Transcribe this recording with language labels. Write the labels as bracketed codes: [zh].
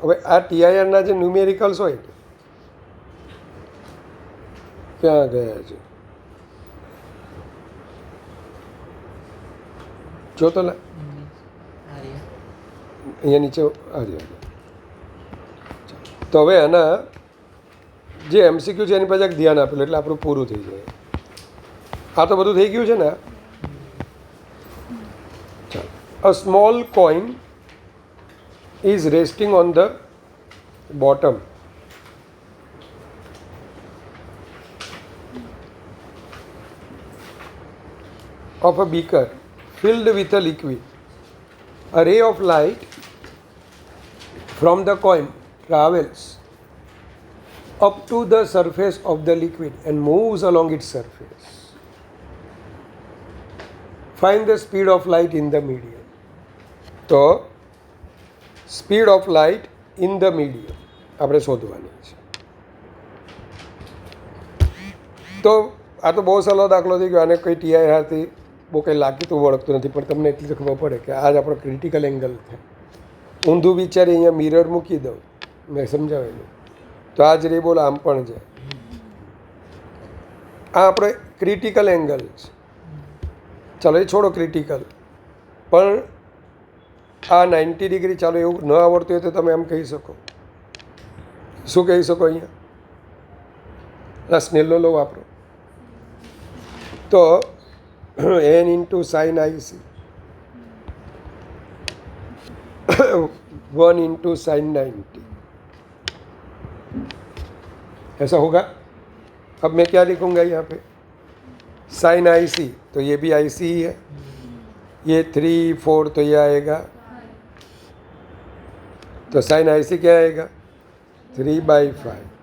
[gu] હવે આ TIRના જે ન્યુમેરિકલ્સ હોય ક્યાં ગયા છે, જો તો અહીંયા નીચે આવ્યા. તો હવે આના જે MCQ છે એની પાસે ધ્યાન આપેલું એટલે આપણું પૂરું થઈ જાય. આ તો બધું થઈ ગયું છે ને. [en] ચાલો, a small coin is resting on the bottom of a beaker filled with a liquid. A ray of light from the coin travels up to the surface of the liquid and moves along its surface. Find the speed of light in the medium. તો speed of light in the medium [gu] આપણે શોધવાની છે. તો આ તો બહુ સહેલો દાખલો થઈ ગયો. આને કોઈ TIRથી બહુ કંઈ લાગતું વળગતું નથી, પણ તમને એટલી તો ખબર પડે કે આ જ આપણો ક્રિટિકલ એંગલ છે. ઊંધું વિચારી અહીંયા મિરર મૂકી દઉં, મેં સમજાવેલું તો આ જ રે બોલ આમ પણ જાય. આ આપણે ક્રિટિકલ એંગલ છે. ચાલો એ છોડો ક્રિટિકલ, પણ આ 90 ડિગ્રી, ચાલો એવું ન આવડતું હોય તો તમે એમ કહી શકો. શું કહી શકો અહીંયા? આ સ્નેલો લો વાપરો. [hi] તો [en] n into sin IC 1 into sin 90, [hi] ऐसा होगा. अब मैं क्या लिखूंगा यहाँ पे? sin IC, तो ये भी IC ही है. ये 3 4 तो ये आएगा, तो sin IC क्या आएगा? 3/5.